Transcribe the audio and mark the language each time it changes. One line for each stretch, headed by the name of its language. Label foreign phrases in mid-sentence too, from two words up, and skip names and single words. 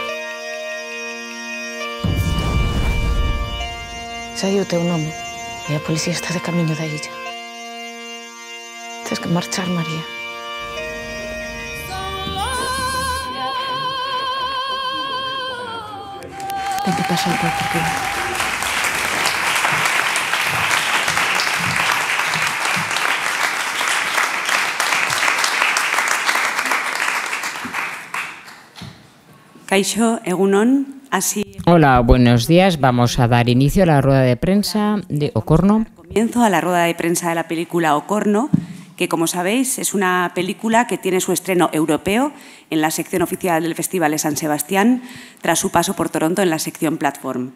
Galician: Sai o teu nome e a policía está de camiño da illa. Tens que marchar, María. Ten que pasar por aquí.
Basque: Kaixo, egunon,
Spanish: así... Hola, buenos días. Vamos a dar inicio a la rueda de prensa de Ocorno. Comienzo a la rueda de prensa de la película Ocorno, que como sabéis es una película que tiene su estreno europeo en la sección oficial del Festival de San Sebastián, tras su paso por Toronto en la sección Platform.